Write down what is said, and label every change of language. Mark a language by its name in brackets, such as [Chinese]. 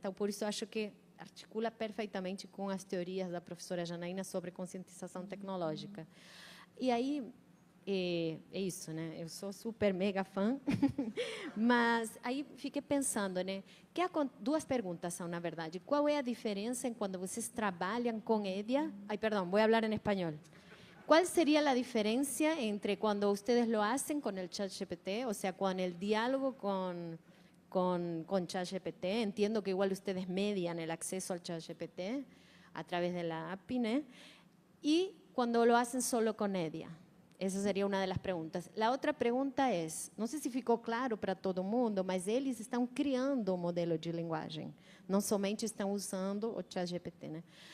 [Portuguese] Então, por isso, eu acho que articula perfeitamente com as teorias da professora Janaína sobre conscientização tecnológica. E aí, é isso, né? Eu sou super mega fã, mas aí fiquei pensando, né? Duas perguntas são, na verdade. Qual é a diferença em quando vocês trabalham com EDIA? Ai, perdão, vou falar em espanhol. [Spanish] ¿Cuál sería la diferencia entre cuando ustedes lo hacen con el ChatGPT, o sea, con el diálogo con ChatGPT? Entiendo que igual ustedes median el acceso al ChatGPT a través de la API, ¿no? Y cuando lo hacen solo con EDIA. [Portuguese] Essa seria uma das perguntas. A outra pergunta é, não sei se ficou claro para todo mundo, mas eles estão criando um modelo de linguagem, não somente estão usando o ChatGPT, né?